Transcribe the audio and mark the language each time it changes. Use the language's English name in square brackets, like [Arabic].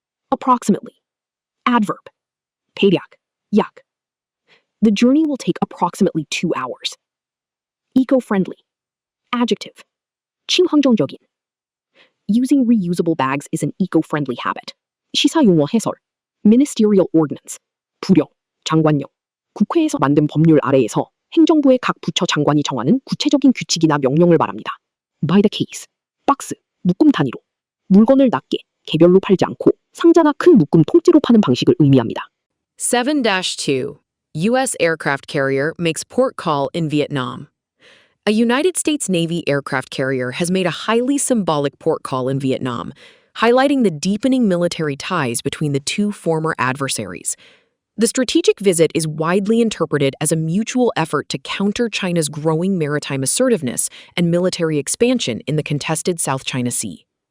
[English] Approximately. Adverb. [Korean] 대략, 약. [English] The journey will take approximately 2 hours. Eco-friendly. Adjective. [Korean] 친환경적인. [English] Using reusable bags is an eco-friendly habit. [Korean] 시사용어 해설. [English] Ministerial Ordinance. [Korean] 부령, 장관령. 국회에서 만든 법률 아래에서 행정부의 각 부처 장관이 정하는 구체적인 규칙이나 명령을 말합니다. [English] By the case. [Korean] 박스, 묶음 단위로. 물건을 낱개, 개별로 팔지 않고 상자나 큰 묶음 통째로 파는 방식을 의미합니다. [English] 7-2. U.S. aircraft carrier makes port call in Vietnam. A United States Navy aircraft carrier has made a highly symbolic port call in Vietnam, highlighting the deepening military ties between the two former adversaries. The strategic visit is widely interpreted as a mutual effort to counter China's growing maritime assertiveness and military expansion in the contested South China Sea.